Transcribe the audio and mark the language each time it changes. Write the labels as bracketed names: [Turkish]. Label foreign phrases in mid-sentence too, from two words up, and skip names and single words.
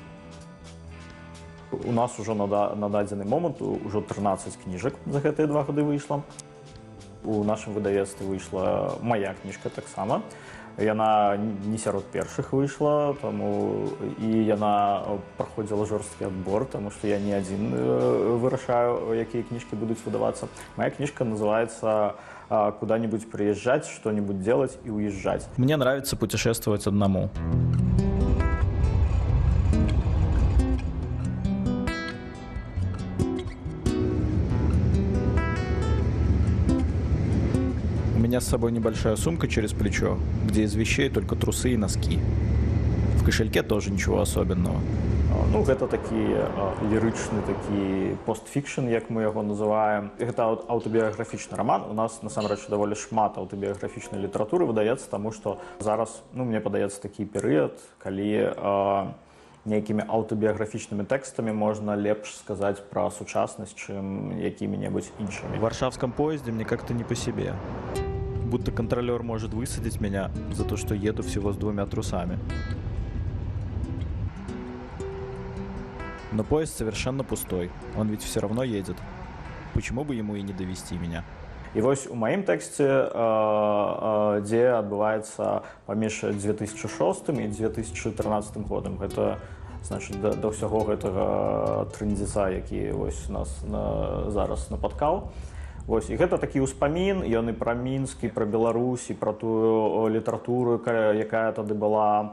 [Belarusian] У нас ужо на дадзены момант ужо 13 кніжак за гэтыя 2 гады выйшла. У нашым выдавецтве выйшла мая кніжка таксама. Яна не сярод першых выйшла, таму і яна праходзіла жорсткі адбор, таму што я не адзін вырашаю, якія кніжкі будуць выдавацца. [Russian] Моя книжка называется «Куда-нибудь приезжать, что-нибудь делать и уезжать». Мне нравится путешествовать одному. У меня с собой небольшая сумка через плечо, где из вещей только трусы и носки. В кошельке тоже ничего особенного. [Belarusian] Ну, гэта такі лірычны такі постфікшн, як мы яго называем. Гэта аўтабіяграфічны раман. У нас насамрэч даволі шмат аўтабіяграфічнай літаратуры выдаецца, таму што зараз, ну, мне падаецца такі перыяд, калі нейкімі аўтабіяграфічнымі тэкстамі можна лепш сказаць пра сучаснасць, чым якімі-небудзь іншымі. [Russian] В варшавском поезде мне как-то не по себе. Будто контролер может высадить меня за то, что еду всего с 2 трусами. Но поезд совершенно пустой. Он ведь все равно едет. Почему бы ему и не довести меня? [Belarusian] І вось у маім тэксце, дзе адбываецца паміж 2006 і 2013 годам. Гэта, значыць, да ўсяго гэтага трындзіца, які вось нас зараз напаткаў. Вось, і гэта такі ўспамін, ён і пра Мінск, і пра Беларусь, і пра тую літаратуру, якая тады была.